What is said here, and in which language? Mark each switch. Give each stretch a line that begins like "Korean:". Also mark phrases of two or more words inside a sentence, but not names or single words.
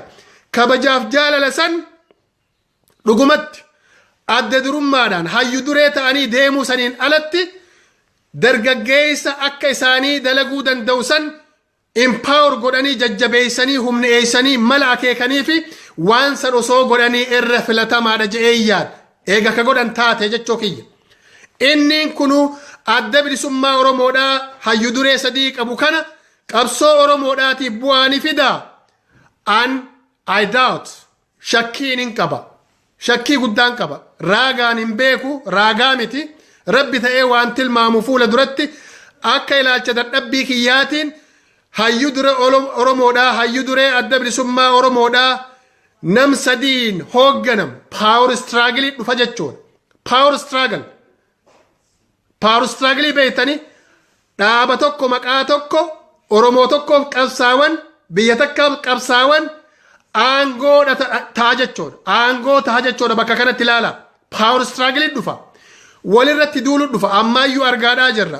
Oromo: Kabajaaf jaalala san dhugumatti adda durummaadhaan hayyu duree ta'anii deemuu saniin alatti dargaggeessa akka isaanii dalaguu danda'u san empower godhanii jajjabeessanii humneessanii mala akeekanii fi waan san osoo godhanii irra filatamaadha je'ee yaada. Eega ka godhan taate jechoo kiyya. Inniin kunu adda bilisummaa Oromoodhaa hayyu duree sadii qabu kana qabsoo Oromoodhaatiif bu'aa ni fidaa.
English: I doubt
Oromo: shakkiin hin qaba. Shakkii guddaan qaba. Raagaan hin beeku, raagaa miti. Rabbi ta'ee waan tilmaamu fuula duratti akka ilaalcha dadhabbii kiyyaatiin hayyu dure Oromoodhaa, hayyu duree adda bilisummaa Oromoodhaa nam sadiin hoogganam
English: power struggle
Oromo: dhufa jechuudha.
English: Power struggle. Power struggle
Oromo: beektanii dhaaba tokko maqaa tokko Oromoo tokkoof qabsaawan biyya takkaaf qabsaawan aangoo ta'a jechuudha. Aangoo ta'a jechuudha bakka kanatti ilaala.
English: Power struggle dhufa.
Oromo: Walirratti duuluun dhufa. Ammaayyuu argaadhaa jirra.